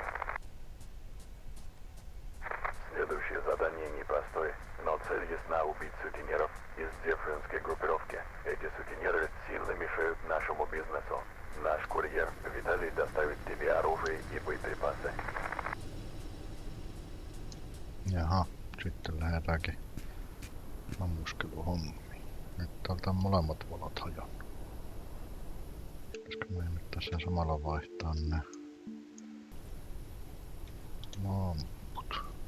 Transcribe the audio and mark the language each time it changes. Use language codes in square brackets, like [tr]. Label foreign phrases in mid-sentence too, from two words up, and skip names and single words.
[ru] Следующее задание непростое, но цель ясна: убить сутенеров из Дзержинской группировки. Эти сутенеры сильно мешают нашему бизнесу. Наш курьер Виталий доставит тебе оружие и боеприпасы. [fi] Jaha, sitten lähdetäänkin ammuskeluhommiin. Nyt täältä on molemmat valot hajonnut. Koska me nyt tässä samalla vaihtaa ne lamput.